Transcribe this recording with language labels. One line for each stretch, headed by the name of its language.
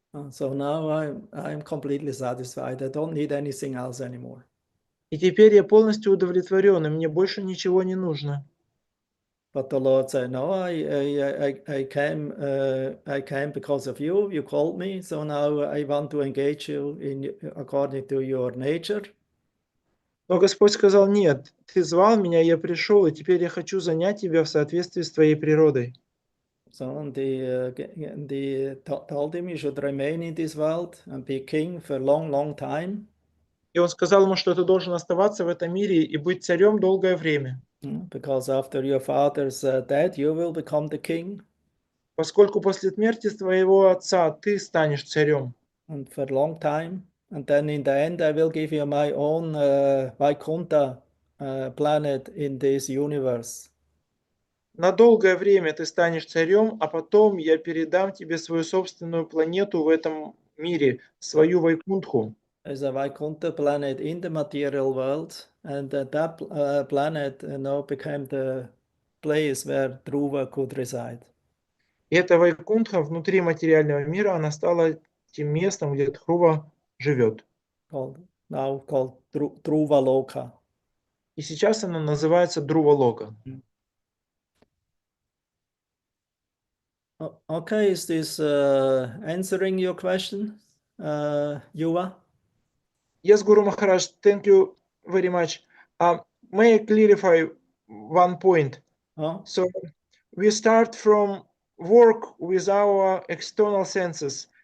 English: So now I'm completely satisfied. I don't need anything else anymore.
Russian: И теперь я полностью удовлетворен, и мне больше ничего не нужно.
English: But the Lord said, no, I came because of you. You called me, so now I want to engage you according to your nature.
Russian: Но Господь сказал, нет, ты звал меня, я пришел, и теперь я хочу занять тебя в соответствии с твоей природой.
English: So they told him you should remain in this world and be king for a long, long time.
Russian: И он сказал ему, что ты должен оставаться в этом мире и быть царем долгое время.
English: Because after your father's death, you will become the king.
Russian: Поскольку после смерти твоего отца ты станешь царем.
English: And for a long time. And then in the end, I will give you my own Vaikuntha planet in this universe.
Russian: На долгое время ты станешь царем, а потом я передам тебе свою собственную планету в этом мире, свою Вайкунтху.
English: There's a Vaikuntha planet in the material world, and that planet became the place where Dhruva could reside.
Russian: И эта Вайкунтха внутри материального мира, она стала тем местом, где Дхрува живет.
English: Now called Dhruva Loka.
Russian: И сейчас она называется Друвалока.
English: Okay, is this answering your question, Yuva? Yes, Guru Maharaj, thank you very much. May I clarify one point? Oh. So we start from work with our external senses.